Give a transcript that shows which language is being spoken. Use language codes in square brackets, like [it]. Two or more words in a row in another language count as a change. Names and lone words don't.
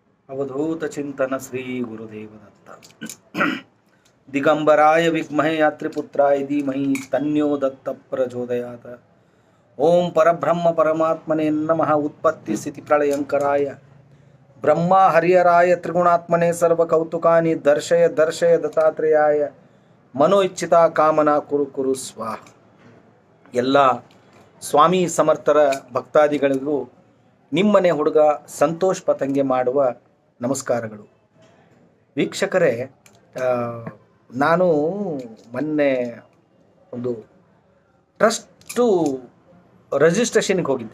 [sa] अवधूत चिंतन श्री गुरुदेव दत्त दिगंबराय विद्महे यात्रिपुत्राय धीमहि तन्नो दत्त प्रचोदयात्। ओम परब्रह्म परमात्मने नमः। उत्पत्ति स्थिति प्रलयंकराय ब्रह्मा हरिहराय त्रिगुणात्मने सर्वकौतुकानि दर्शय दर्शय दत्तात्रेयाय मनो इच्छिता कामना कुरु कुरु स्वाहा। [kn] ಎಲ್ಲ ಸ್ವಾಮಿ ಸಮರ್ಥರ ಭಕ್ತಾದಿಗಳಿಗೂ ನಿಮ್ಮನೆ ಹುಡುಗ ಸಂತೋಷ್ ಪತಂಗೆ ಮಾಡುವ ನಮಸ್ಕಾರಗಳು. ವೀಕ್ಷಕರೇ, ನಾನು ಮೊನ್ನೆ ಒಂದು [en] trust registration [kn] ಹೋಗಿದ್ದೆ.